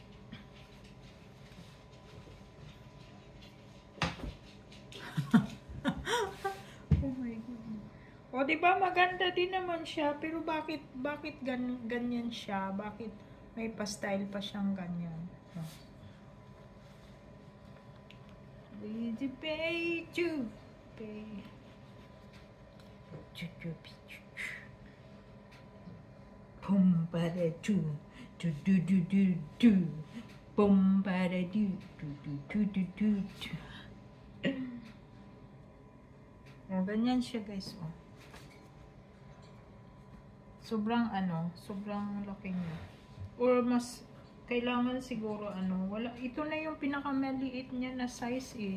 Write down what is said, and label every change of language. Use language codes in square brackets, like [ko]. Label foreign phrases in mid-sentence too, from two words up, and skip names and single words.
[en] Oh my God. [tl] O, diba maganda din naman siya. Pero bakit ganyan siya? Bakit may pa-style pa siyang ganyan? [en] Easy pay to pay. Pum para do do do do do do. Pum para do do do do do do do. [tl] Oh, ganyan siya guys. Oh. Sobrang ano, sobrang laki niya. Or mas kailangan siguro ano, wala, ito na yung pinakamaliit niya na size eh.